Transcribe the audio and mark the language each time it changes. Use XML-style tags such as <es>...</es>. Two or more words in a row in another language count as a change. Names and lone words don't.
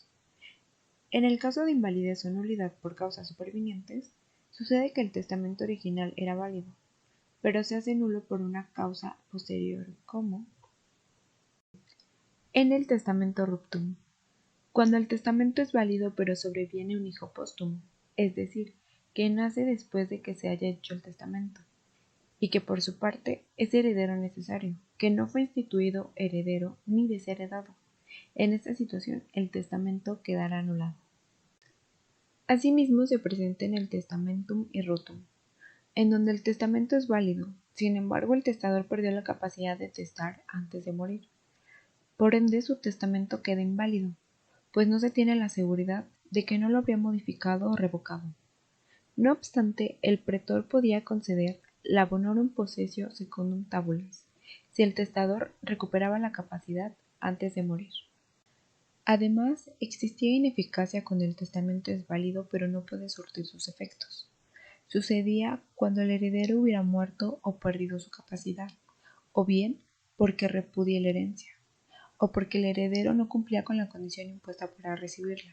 <es>En el caso de invalidez o nulidad por causas supervinientes, sucede que el testamento original era válido, pero se hace nulo por una causa posterior, como en el testamento ruptum, cuando el testamento es válido pero sobreviene un hijo póstumo, es decir, que nace después de que se haya hecho el testamento, y que por su parte es heredero necesario, que no fue instituido heredero ni desheredado. En esta situación, el testamento quedará anulado. Asimismo, se presenta en el</es> <la>testamentum irrotum,</la> <es>en donde el testamento es válido, sin embargo, el testador perdió la capacidad de testar antes de morir. Por ende, su testamento queda inválido, pues no se tiene la seguridad de que no lo habría modificado o revocado. No obstante, el pretor podía conceder la</es> <la>bonorum possessio secundum tabulas,</la> <es>si el testador recuperaba la capacidad antes de morir. Además, existía ineficacia cuando el testamento es válido pero no puede surtir sus efectos. Sucedía cuando el heredero hubiera muerto o perdido su capacidad, o bien porque repudia la herencia, o porque el heredero no cumplía con la condición impuesta para recibirla.</es>